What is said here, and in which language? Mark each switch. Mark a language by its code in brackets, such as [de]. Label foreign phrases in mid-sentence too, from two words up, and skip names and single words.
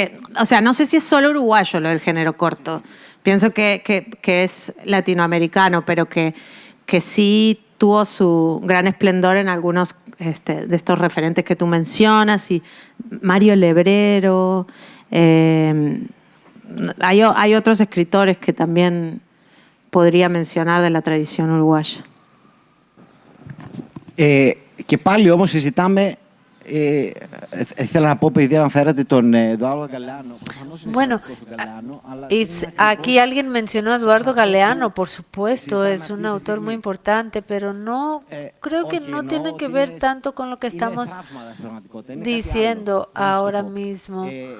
[es] O sea, no sé si es solo uruguayo lo del género corto. Pienso que es latinoamericano, pero que sí tuvo su gran esplendor en algunos de estos referentes que tú mencionas, y Mario Lebrero. Hay otros escritores que también podría mencionar de la tradición uruguaya. [el] Και πάλι όμως συζητάμε, ήθελα να πω, επειδή αναφέρατε τον Eduardo Galeano. [es] Bueno, aquí alguien mencionó a Eduardo Galeano, por supuesto, es un autor muy importante, pero no creo que no tiene que ver tanto con lo que estamos diciendo ahora mismo.